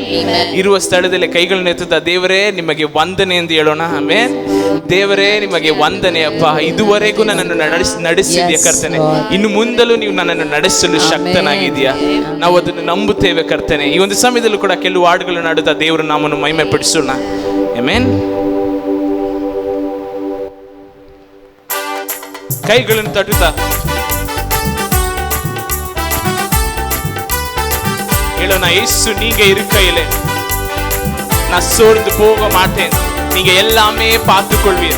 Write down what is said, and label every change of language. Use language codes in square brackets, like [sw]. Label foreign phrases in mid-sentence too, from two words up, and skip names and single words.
[kn] ಇರುವ ಸ್ಥಳದಲ್ಲಿ ಕೈಗಳನ್ನು ಎತ್ತುತ್ತಾ ದೇವರೇ ನಿಮಗೆ ವಂದನೆ ಎಂದು ಹೇಳೋಣ. ಆಮೆನ್. ದೇವರೇ ನಿಮಗೆ ವಂದನೆ ಅಪ್ಪ, ಇದುವರೆಗೂ ನನ್ನನ್ನು ನಡೆಸಿದ್ಯಾ ಕರ್ತನೆ, ಇನ್ನು ಮುಂದಲೂ ನೀವು ನನ್ನನ್ನು ನಡೆಸಲು ಶಕ್ತನಾಗಿದೆಯಾ. ನಾವು ಅದನ್ನು ನಂಬುತ್ತೇವೆ ಕರ್ತನೆ. ಈ ಒಂದು ಸಮಯದಲ್ಲೂ ಕೂಡ ಕೆಲವು ಹಾಡುಗಳನ್ನು ಹಾಡುತ್ತಾ ದೇವರು ನಮ್ಮನ್ನು ಮಹಿಮೆ ಪಡಿಸೋಣ. ಆಮೆನ್. [ta] கைகளும் தட்டுதா நான் இயேசு நீங்க இருக்கையிலே நான் சோர்ந்து போக மாட்டேன். நீங்க எல்லாமே பார்த்துக் கொள்வீர்.